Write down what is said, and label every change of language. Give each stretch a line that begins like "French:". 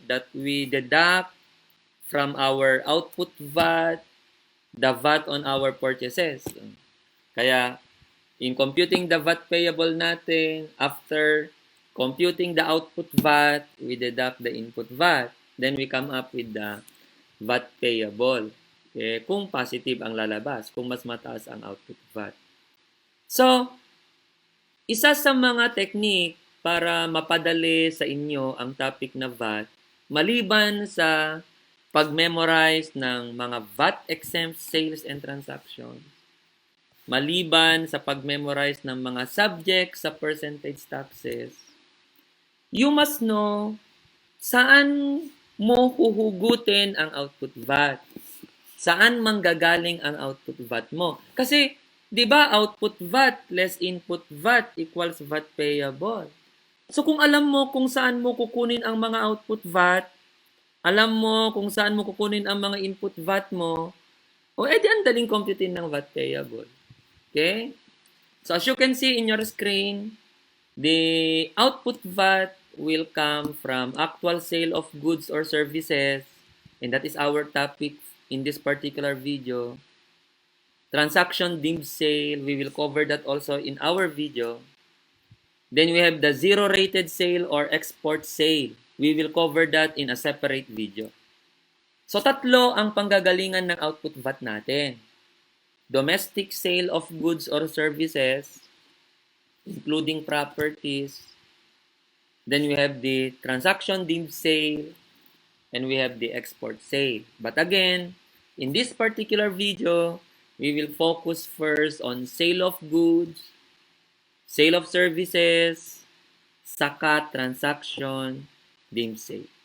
English: That we deduct from our output VAT, the VAT on our purchases. Kaya, in computing the VAT payable natin, after computing the output VAT, we deduct the input VAT. Then we come up with the VAT payable. Okay?
Filipino: Kung positive ang lalabas, kung mas mataas ang output VAT. So, isa sa mga technique para mapadali sa inyo ang topic na VAT, maliban sa pag-memorize ng mga VAT-exempt sales and transactions, maliban sa pag-memorize ng mga subjects sa percentage taxes,
English: you must know
Filipino: saan mo huhugutin ang output VAT. Saan manggagaling ang
English: output VAT mo. Kasi, di ba, output VAT less input VAT equals VAT payable.
Filipino: So, kung alam mo kung saan mo kukunin ang mga output VAT, alam mo kung saan mo kukunin ang mga input VAT mo, o edi ang daling computein ng VAT payable. Okay?
English: So, as you can see in your screen, the output VAT will come from actual sale of goods or services, and that is our topic in this particular video. Transaction deemed sale, we will cover that also in our video. Then we have the zero-rated sale or export sale. We will cover that in a separate video.
Filipino: So, tatlo ang panggagalingan ng output VAT natin.
English: Domestic sale of goods or services, including properties. Then we have the transaction deemed sale, and we have the export sale. But again, in this particular video, we will focus first on sale of goods, sale of services, saka transaction deemed sale.